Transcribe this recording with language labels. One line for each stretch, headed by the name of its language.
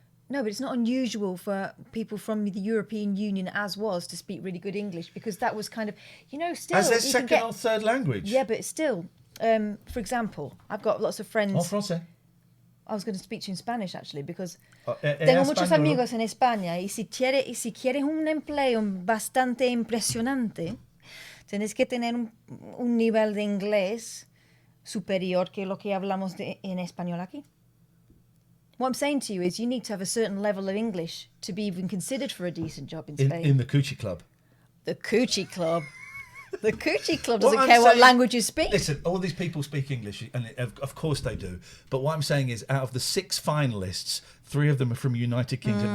English: No, but it's not unusual for people from the European Union, as was, to speak really good English, because that was kind of, still... As their second or third language. Yeah, but still, for example, I've got lots of friends...
French: En français.
English: I was going to speak to you in Spanish, actually, because
Spanish: en tengo muchos español. amigos en España, y si quieres un empleo bastante impresionante, tienes que tener un nivel de inglés superior que lo que hablamos en español aquí.
English: What I'm saying to you is you need to have a certain level of English to be even considered for a decent job in Spain. In the Coochie Club. The Coochie Club. The Coochie Club doesn't care what language you speak. Listen, all these people speak English, and of course they do. But what I'm saying is, out of the 6 finalists, 3 of them are from United Kingdom.